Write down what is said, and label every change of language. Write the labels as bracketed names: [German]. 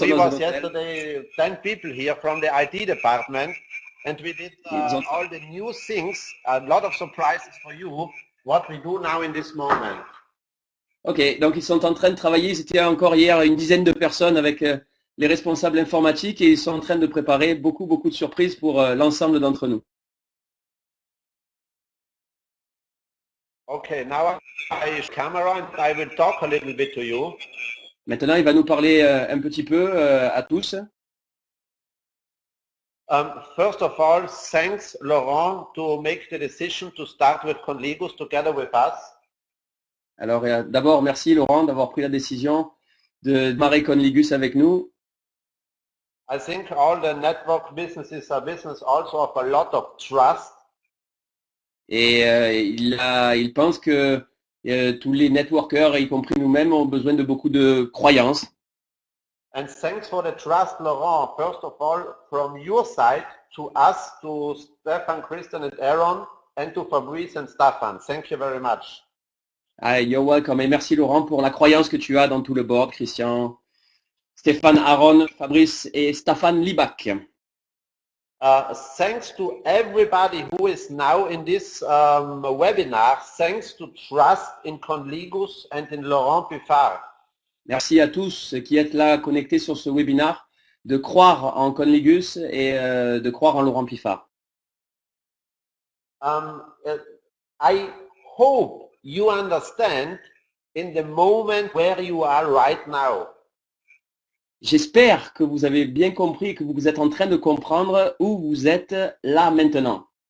[English] we was yesterday 10 people here from the IT department, and we did all the new things, a lot of surprises for you, what we do now in this moment. [French] Ok, donc ils sont en train de travailler. Ils étaient encore hier une dizaine de personnes avec les responsables informatiques et ils sont en train de préparer beaucoup de surprises pour l'ensemble d'entre nous. [English] Okay, now I use camera and I will talk a little bit to you. [French] Maintenant, il va nous parler un petit peu à tous. [English] First of all, thanks Laurent to make the decision to start with Conligus together with us. [French] Alors d'abord, merci Laurent d'avoir pris la décision de démarrer Conligus avec nous. [English] I think all the network businesses are business also of a lot of trust. [French] Et il pense que tous les networkers, y compris nous-mêmes, ont besoin de beaucoup de croyances. [English] And thanks for the trust, Laurent, first of all, from your side to us, to Stefan, Christian and Aaron, and to Fabrice and Stefan. Thank you very much. You're welcome. [French] Et merci Laurent pour la croyance que tu as dans tout le board, Christian, Stéphane, Aaron, Fabrice et Stéphane Libac. [English] Thanks to everybody who is now in this webinar, thanks to trust in Conligus and in Laurent Piffard. [French] Merci à tous qui êtes là connectés sur ce webinaire, de croire en Conligus et de croire en Laurent Piffard. [English] I hope you understand in the moment where you are right now. [French] J'espère que vous avez bien compris et que vous êtes en train de comprendre où vous êtes là maintenant.